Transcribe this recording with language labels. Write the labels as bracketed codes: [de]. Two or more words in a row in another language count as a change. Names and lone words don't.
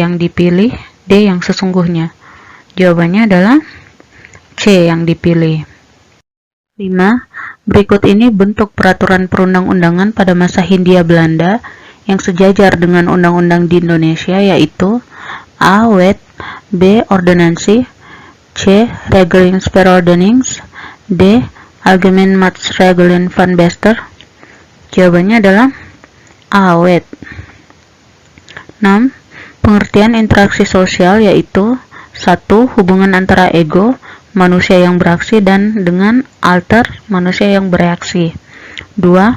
[id] Yang dipilih, D. Yang sesungguhnya. Jawabannya adalah C. Yang dipilih. 5. Berikut ini bentuk peraturan perundang-undangan pada masa Hindia Belanda yang sejajar dengan undang-undang di Indonesia, yaitu A. Wet, B. Ordonansi, C. [nl] Regeringsverordenings, D. Algemene Maatregelen van Bester. [id] Jawabannya adalah A. Wet. 6. Pengertian interaksi sosial yaitu 1. Hubungan antara ego, manusia yang beraksi, dan dengan alter, manusia yang bereaksi. 2.